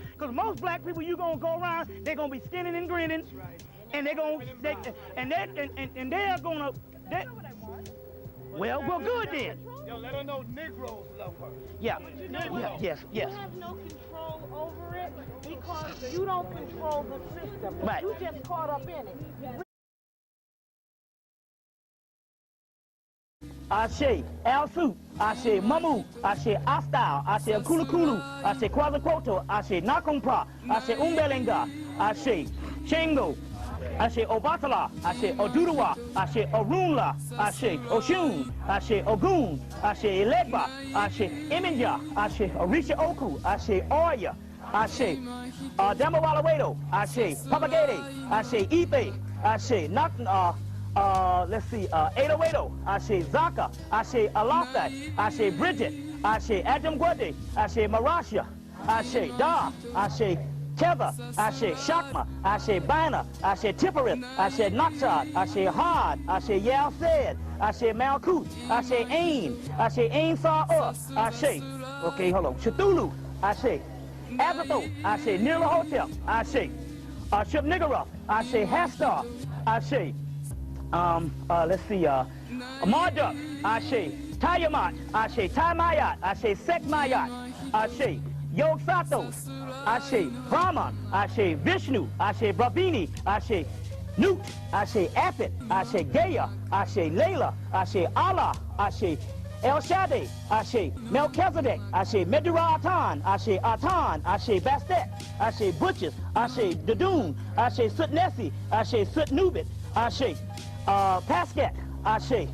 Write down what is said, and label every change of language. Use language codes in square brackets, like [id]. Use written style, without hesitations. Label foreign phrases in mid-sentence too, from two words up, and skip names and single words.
[en] Because most black people, you're gonna go around, they're gonna be skinning and grinning, and they're gonna well, good then. Yo, let her know Negroes love her. Yeah. You know what? Yes. You have no control over it because you don't control the system. Right. You just caught up in it. Ashe, Alsu, Ashe, Mamu, Ashe, Astao, Ashe, Kulukulu, Ashe, Quazaquoto, Ashe, Nakumpra, Ashe, Umbelenga, Ashe, Chengo, Ashe Obatala, Ashe Oduduwa, Ashe Orunla, Ashe Oshun, Ashe Ogun, Ashe Elegba, Ashe Iminja, Ashe Orisha Oku, Ashe Oya, Ashe Damawalawedo, Ashe Papagede, Ashe Ipe, Ashe let's see, Edowedo, Ashe Zaka, Ashe Alafat, Ashe Bridget, Ashe Adam Gwade, Ashe Marasha, Ashe Da, Ashe Teva, Ashe Shakma, Ashe Bina, Ashe Tipperith, Ashe Nakshat, Ashe Had, Ashe Yal Said, Ashe Malkut, Ashe Ain, Ashe Ain Sa Ashe, okay, hold on, Cthulhu, Ashe Azathoth, Ashe Nirahotep, Ashe Shub Niggurath, Ashe Hastar, Ashe let's see, Marduk, Ashe Tiamat, Ashe Timayat, Ashe Sekmayat, Ashe Yog Sathos, Ashe Brahman, Ashe Vishnu, Ashe Brahmini, Ashe Nut, Ashe Apit, Ashe Gaia, Ashe Layla, Ashe Allah, Ashe El Shaddai, Ashe Melchizedek, Ashe Meduratan, Ashe Atan, Ashe Bastet, Ashe Butchers, Ashe Dadoon, Ashe Sutnesi, Ashe Sutnubit, Ashe Pascat, Ashe